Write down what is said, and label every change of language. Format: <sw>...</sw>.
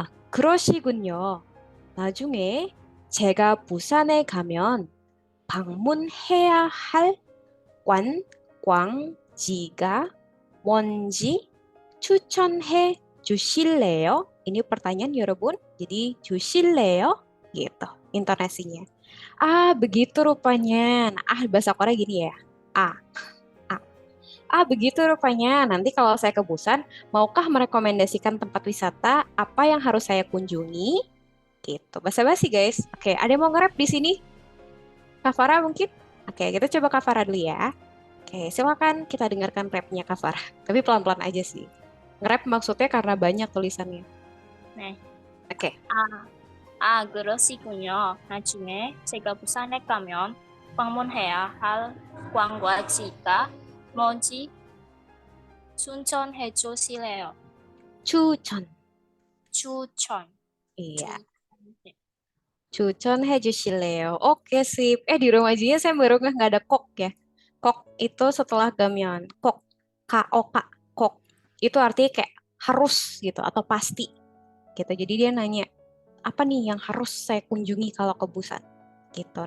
<ko>그러시군요. 나중에 제가 부산에 가면 방문해야 할 관광지가 뭔지 추천해 주실래요?</ko> <id>Ini pertanyaan</id> <ko>여러분.</ko> <id>Jadi</id> <ko>주실래요?</ko> <id>Gitu intonasinya. Begitu rupanya. Nah, bahasa Korea gini ya. Ah, ah. Begitu rupanya. Nanti kalau saya ke Busan, maukah merekomendasikan tempat wisata apa yang harus saya kunjungi? Gitu. Basa-basi guys. Oke, ada yang mau nge-rap di sini? Kak Farah mungkin? Oke, kita coba Kak Farah dulu ya. Oke, silakan kita dengarkan rapnya Kak Farah. Tapi pelan-pelan aja sih. Nge-rap maksudnya karena banyak tulisannya.</id> <ko>네.</ko> <id>Oke.</id> <ko>그러시군요. 나중에 제가 부산에 가면 방문해야 할 관광지가 뭔지 추천해 주실래요? 추천. 추천.</ko> <id>Iya.</id> <ko>네.</ko> <id>Chuchon</id> <ko>해주실래요?</ko> <id>Oke, sip. Di Romajinya saya baru nggak ada kok ya. Kok itu setelah gamyeon. Kok. K-O-K. Kok. Itu artinya kayak harus gitu atau pasti gitu. Jadi dia nanya, apa nih yang harus saya kunjungi kalau ke Busan? Gitu.</id>